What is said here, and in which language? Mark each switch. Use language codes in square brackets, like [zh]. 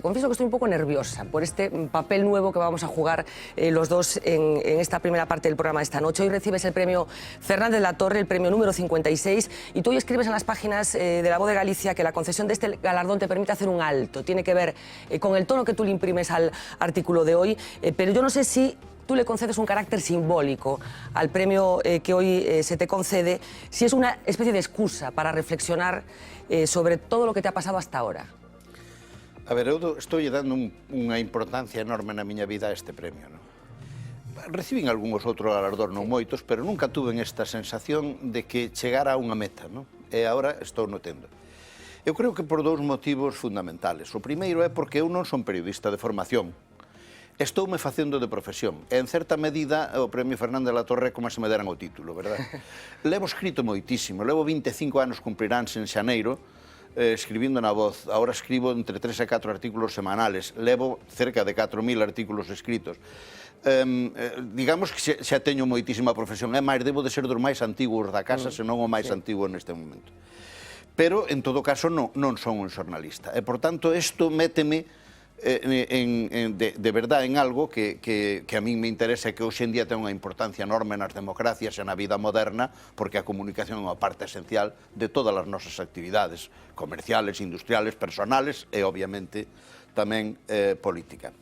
[es] Confieso que estoy un poco nerviosa por este papel nuevo que vamos a jugar los dos en esta primera parte del programa de esta noche. Hoy recibes el premio Fernández Latorre, el premio número 56, y tú hoy escribes en las páginas de La Voz de Galicia que la concesión de este galardón te permite hacer un alto. Tiene que ver con el tono que tú le imprimes al artículo de hoy, pero yo no sé si tú le concedes un carácter simbólico al premio que hoy se te concede, si es una especie de excusa para reflexionar sobre todo lo que te ha pasado hasta ahora. [gl] A ver, eu estou dando unha importancia enorme na miña vida a este premio, non? Recibín algúns outros galardóns, non moitos, pero nunca tuve esta sensación de que chegara a unha meta, non? E agora estou notendo. Eu creo que por dous motivos fundamentales. O primeiro é porque eu non son periodista de formación. Estoume facendo de profesión. E, en certa medida, o premio Fernández Latorre é como se me deran o título, verdad? Levo escrito moitísimo. Levo 25 anos cumpriránse en xaneiro, escribindo na Voz. Ahora escribo entre 3 e 4 artículos semanales. Levo cerca de 4.000 artículos escritos. Digamos que xa teño moitísima profesión. É máis, debo de ser dos máis antiguos da casa, senón o máis antigo neste momento. Pero, en todo caso, non son un xornalista. E, por tanto, isto méteme de verdad en algo que a mí me interesa, que hoxe en día ten unha importancia enorme nas democracias e na vida moderna, porque a comunicación é unha parte esencial de todas as nosas actividades comerciales, industriales, personales e, obviamente, tamén política.